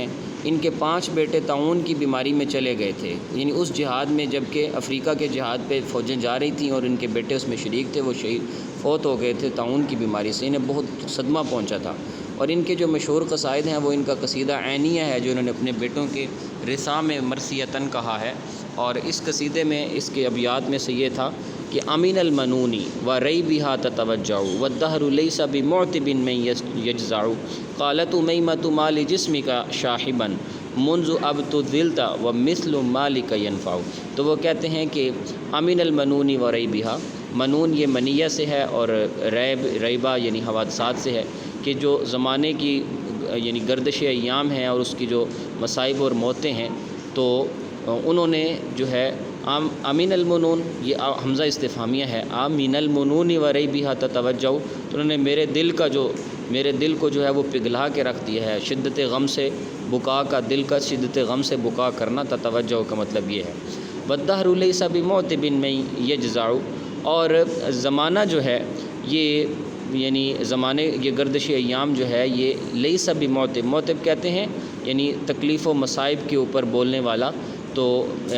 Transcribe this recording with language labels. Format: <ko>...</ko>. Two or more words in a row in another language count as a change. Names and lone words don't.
<ur>ان کے 5 بیٹے طاعون کی بیماری میں چلے گئے تھے، یعنی اس جہاد میں جب کہ افریقہ کے جہاد پہ فوجیں جا رہی تھیں اور ان کے بیٹے اس میں شریک تھے، وہ شہید فوت ہو گئے تھے طاعون کی بیماری سے، انہیں بہت صدمہ پہنچا تھا۔ اور ان کے جو مشہور قصائد ہیں وہ ان کا قصیدہ عینیہ ہے جو انہوں نے اپنے بیٹوں کے رثا میں مرثیتاً کہا ہے، اور اس قصیدے میں اس کے ابیات میں سے یہ تھا کہ</ur> <ar>امین المنونی و ریبھا تتوجع والدہر لیس بمعتب من یجزع، قالت امیمۃ مال جسمک شاحبا منذ ابت الذلت ومثل مالک ینفع۔</ar> <ur>تو وہ کہتے ہیں کہ</ur> <ar>امین المنونی و ریبھا،</ar> <ur>منون یہ منیہ سے ہے اور ریبہ یعنی حوادثات سے ہے، کہ جو زمانے کی یعنی گردش ایام ہیں اور اس کی جو مصائب اور موتیں ہیں، تو انہوں نے جو ہے</ur> <ar>امین المنون،</ar> <ur>یہ حمزہ استفہامیہ ہے،</ur> <ar>امین المنون و ریبھا تتوجع،</ar> <ur>تو انہوں نے میرے دل کو جو ہے وہ پگھلا کے رکھ دیا ہے، شدت غم سے بکا کا، دل کا شدت غم سے بکا کرنا، تتوجع کا مطلب یہ ہے۔</ur> <ar>والدہر لیس بمعتب من یجزع،</ar> <ur>اور زمانہ جو ہے یہ یعنی زمانے یہ گردش ایام جو ہے یہ</ur> <ar>لیس بمعتب،</ar> <ur>معتب کہتے ہیں یعنی تکلیف و مصائب کے اوپر بولنے والا،</ur>